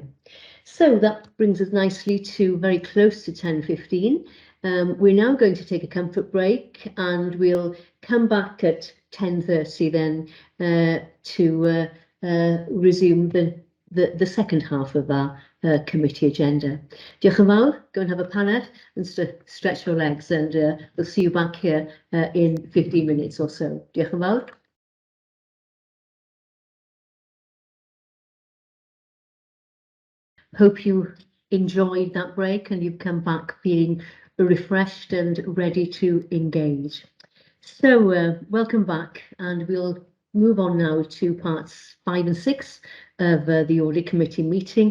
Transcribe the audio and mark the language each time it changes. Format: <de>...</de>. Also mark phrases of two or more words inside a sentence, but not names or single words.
<en>So that brings us nicely to very close to 10:15. We're now going to take a comfort break, and we'll come back at 10:30 then to resume the second half of our committee agenda.</en> <cy>Diolch yn fawr,</cy> <en>go and have a paned and stretch your legs, and we'll see you back here in 15 minutes or so.</en> <cy>Diolch yn fawr.</cy> <en>Hope you enjoyed that break and you've come back feeling refreshed and ready to engage. So welcome back, and we'll move on now to parts 5 and 6 of the Audit Committee meeting.</en>